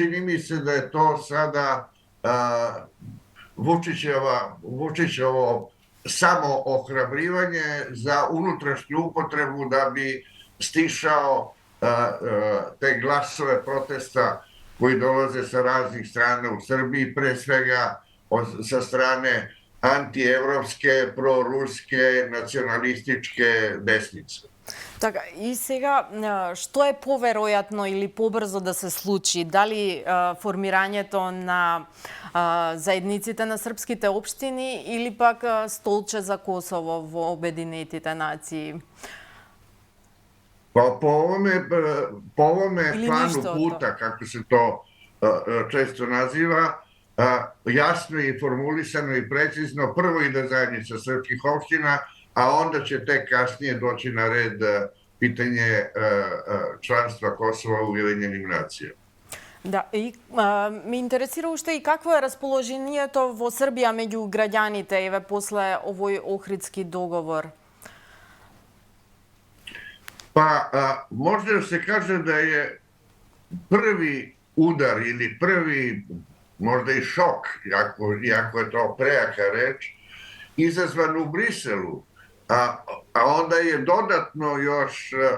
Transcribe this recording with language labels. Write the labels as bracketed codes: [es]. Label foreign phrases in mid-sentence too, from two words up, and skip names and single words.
[sr] mi se da je to sada Vučićevo samo ohrabrivanje za unutrašnju upotrebu da bi stišao te glasove protesta koji dolaze sa raznih strana u Srbiji, pre svega sa strane antievropske, proruske, nacionalističke desnice. [mk] Така, и сега, што е поверојатно или побрзо да се случи? Дали формирањето на заедниците на српските општини или пак столче за Косово во Обединетите нации? [sr] Pa po ovome Ili planu ništa od puta, kako se to često naziva, jasno je formulisano i precizno, prvo ide zajednica srpskih opština, a onda će tek kasnije doći na red pitanje članstva Kosova u Ujedinjenim nacijama. [mk] Да, и ме интересира уште и какво е расположението во Србија меѓу граѓаните еве после овој Охридски договор? [sr] Pa može da se kaže da je prvi udar ili prvi možda i šok, iako je to prejaka reč, izazvan u Briselu, a onda je dodatno još